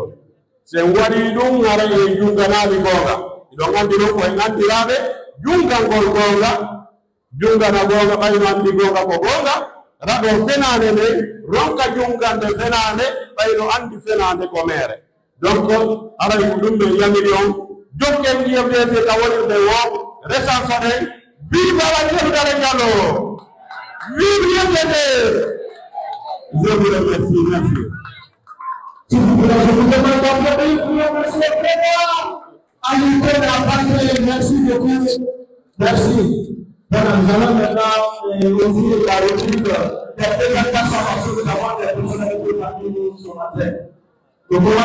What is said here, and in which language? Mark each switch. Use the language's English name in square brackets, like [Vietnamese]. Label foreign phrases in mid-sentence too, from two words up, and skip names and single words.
[Fula] sen waɗi ɗum ara e junganali gonga iɗon andi ɗum koye andiraɓe jungangol gonga jungana gonga ɓayno andi gonga ko gonga raɗo fenade nde ronka jungande fenade ɓayno andi fenade ko mere donc aray ko ɗum ɓe yamiri on jokken ndiyamdede ka wonirde wo resanso ɗen vive ala jefdare ngalo vive yemdede [French] je vous remercie merci merci beaucoup merci. Voilà, nous allons maintenant ouvrir la rubrique des présentations de la des personnalités parmi nous ce matin.